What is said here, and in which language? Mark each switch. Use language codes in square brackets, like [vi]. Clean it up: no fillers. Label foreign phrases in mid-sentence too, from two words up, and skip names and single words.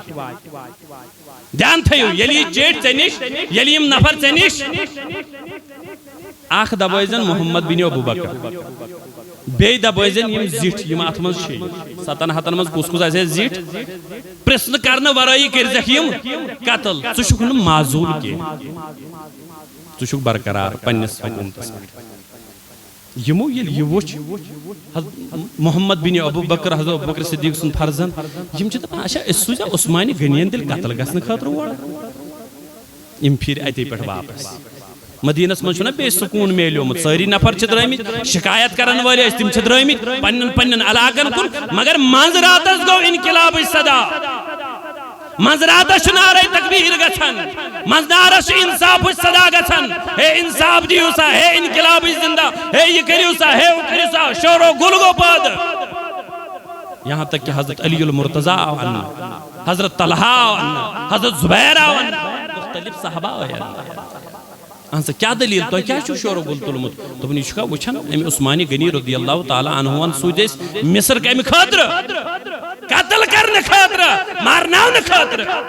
[ks] دھیان تھٲیِو ییٚلہِ یہِ چِٹھۍ ژےٚ نِش ییٚلہِ یِم نفر ژےٚ نِش اکھ دبٲیزن محمد بن ابو بکر بیٚیہِ دبٲیزن یِم زِٹھۍ یِم اتھ منٛز چھِ 7 منٛز کُس کُس آسہِ زِٹھۍ پرژھنہٕ کرنہٕ ورٲیی کٔرزٮ۪کھ یِم قتل ژٕ چھُکھ نہٕ معذوٗر کینٛہہ ژٕ چھُکھ برقرار پننِس حکوٗمتس پٮ۪ٹھ یِمو ییٚلہِ یہِ وُچھ محمد بن ابو بکر حضرت ابو بکر صدیق سُنٛد فرزن یِم چھِ دپان اچھا أسۍ سوزا عثمانہِ غنین تیٚلہِ قتل گژھنہٕ خٲطرٕ اور یِم پھِرِ اتے پٮ۪ٹھ واپس مدینس منٛز چھُنہ بیٚیہِ سکوٗن میلیومُت سٲری نفر چھِ درٛٲمٕتۍ شکایت کرن وٲلۍ ٲسۍ تِم چھِ درٛٲمٕتۍ پننٮ۪ن پننٮ۪ن علاقن کُن مگر منٛز راتس گوٚو انقلابٕچ صدا منٛز راتس چھُ نعرے تکبیٖر گژھان منٛز نارس چھُ انصافٕچ صدا گژھان ہے انصاف دِیِو سا ہے انقلابٕچ زندہ ہے یہِ کٔرِو سا ہے ہُہ کٔرِو سا شورو گُل گوٚو پٲدٕ [ur] یہاں تک کہ [ks] حضرت علی المرتضیٰ آو انٛنہٕ حضرت طلحہ آو انٛنہٕ حضرت زبیر آو انٛنہٕ مختلف صحابہ آے انٛنہٕ اہن سا کیا دلیل تۄہہِ کیٛازِ چھُو شورو گُل تُلمُت دوٚپُن یہِ چھُکھا وٕچھان اَمہِ عثمانہِ غنی رضی اللہ تعالیٰ عنہُوَن سوٗزۍ أسۍ مصر کمہِ خٲطرٕ قتل کرنہٕ خٲطرٕ مارناونہٕ خٲطرٕ